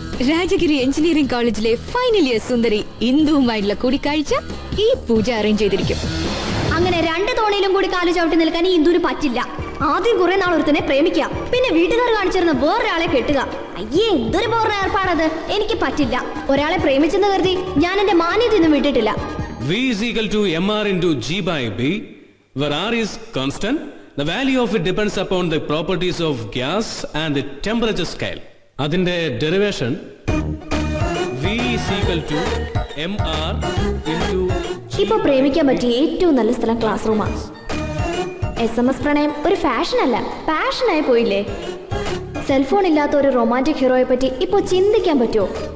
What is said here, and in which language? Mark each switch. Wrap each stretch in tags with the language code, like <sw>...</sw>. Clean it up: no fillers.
<ml>Rajagiri engineering കോളേജിലെ final year സുന്ദരി ഇന്ദുവുമായിട്ടുള്ള കൂടിക്കാഴ്ച ഈ പൂജ അറേഞ്ച് ചെയ്തിരിക്കും. അങ്ങനെ 2 തോണിയിലും കൂടി കാല് ചവിട്ടി നിൽക്കാൻ ഈ ഇന്ദുവിന് പറ്റില്ല. ആദ്യം കുറെ നാൾ ഒരുത്തനെ പ്രേമിക്കുക, പിന്നെ വീട്ടുകാർ കാണിച്ചിരുന്ന വേറൊരാളെ കെട്ടുക. അയ്യേ, എന്തൊരു ബോറിന് ഏർപ്പാടത്. എനിക്ക് പറ്റില്ല. ഒരാളെ പ്രേമിച്ചെന്ന് കരുതി ഞാൻ എന്റെ മാന്യതയൊന്നും വിട്ടിട്ടില്ല.</ml> <en>V is equal to mr into g by b, where r is constant. The value of it depends upon the properties of gas and the temperature scale.</en> <ml>അതിന്റെ</ml> <en>derivation V is equal to mr into</en> <ml>ഇപ്പൊ പ്രേമിക്കാൻ പറ്റിയ ഏറ്റവും നല്ല സ്ഥലം class റൂമാണ്. SMS പ്രണയം ഒരു fashion അല്ല, പാഷനായി പോയില്ലേ. സെൽഫോൺ ഇല്ലാത്ത ഒരു റൊമാൻറ്റിക് ഹീറോയെ പറ്റി ഇപ്പൊ ചിന്തിക്കാൻ പറ്റുമോ?</ml>